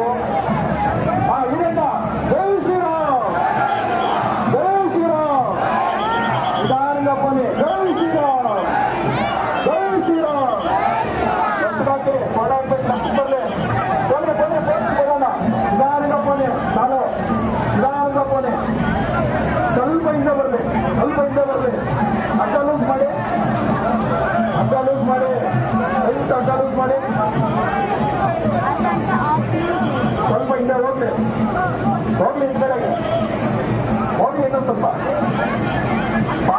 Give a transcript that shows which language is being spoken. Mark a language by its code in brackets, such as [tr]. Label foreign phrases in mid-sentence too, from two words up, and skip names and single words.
[kn] ಇದರಿಂದ ಜೈ ಶ್ರೀರಾಮ್, ಜೈ ಶ್ರೀರಾಮ್. [te] నిధానంగా పోనీ. [kn] ಜೈ ಶ್ರೀರಾಮ್, ಜೈ ಶ್ರೀರಾಮ್. ಹಾಕಿ ಓಡಾಡ್ಬೇಕು. ಲಕ್ಷ ಬರಲಿ. ಬನ್ನಿ ಬನ್ನಿ ಬರೋಣ. [te] నిధానంగా పోనీ. చాలు నిధానంగా పోనీ. [kn] ಸ್ವಲ್ಪ ಹಿಂದೆ ಬರಲಿ, ಸ್ವಲ್ಪ ಹಿಂದೆ ಬರಲಿ. ಅಡ್ಡ ಲೂಸ್ ಮಾಡಿ, ಅಡ್ಡ ಲೂಸ್ ಮಾಡಿ, ದಯವಿಟ್ಟು ಅಡ್ಡ ಲೂಸ್ ಮಾಡಿ. ಸ್ವಲ್ಪ ಹಿಂದೆ ಹೋಗ್ಲಿ, ಹೋಗ್ಲಿ ಈ ಕಡೆಗೆ ಹೋಗ್ಲಿ ಇನ್ನೊಂದು ಸ್ವಲ್ಪ.